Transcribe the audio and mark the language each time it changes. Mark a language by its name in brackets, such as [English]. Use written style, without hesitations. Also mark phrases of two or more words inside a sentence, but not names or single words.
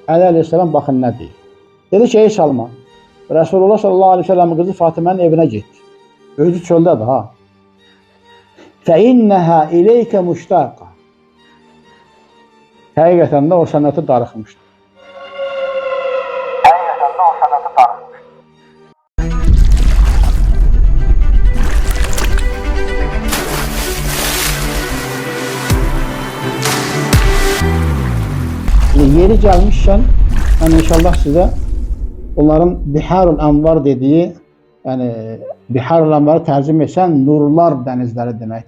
[Azerbaijani] Əli əleyhissalam baxın nə deyir. Dedi ki, ey Salman, Resulullah [Arabic] صلى الله عليه وسلم [Azerbaijani] kızı Fatimənin evinə getdi. Özü çöldədir ha. [Arabic] فَاِنَّهَا اِلَيْكَ مُشْتَاقًا. [Azerbaijani] Həqiqətən də o sənəti darıxmışdı. Yeri gəlmişkən, mən inşallah sizə onların Biharul Anvar dediyi, yəni Biharul Anvarı tərcümə etsən nurlar dənizləri deməkdir.